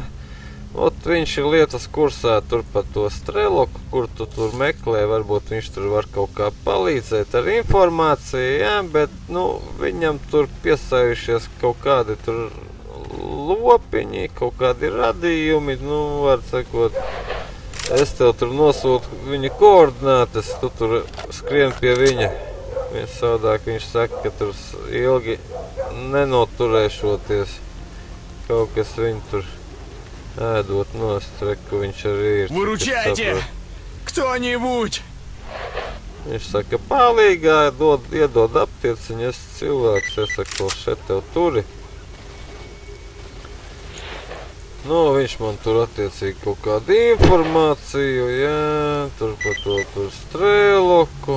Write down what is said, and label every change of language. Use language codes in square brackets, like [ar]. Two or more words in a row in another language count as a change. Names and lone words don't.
[lv] Ot, viņš ir lietas kursā tur pa to streloku, kur tu tur meklē, varbūt viņš tur var kaut kā palīdzēt ar informāciju, jā, bet, viņam tur piesajušies kaut kādi tur lopiņi, kaut kādi radījumi, var sakot, es tev tur nosūtu viņa koordinātes, tu tur skrien pie viņa. Savādāk viņš saka, ka tur ilgi nenoturēšoties, kaut kas viņu tur ēdot nost, ka viņš arī ir. [ru] Выручайте! Кто-нибудь! [lv] Viņš saka, palīgā, iedod aptieciņu, es cilvēks, es saku, šeit tev turi. Viņš man tur attiecīgi kaut kādu informāciju, jā, tur par to tur strēloku.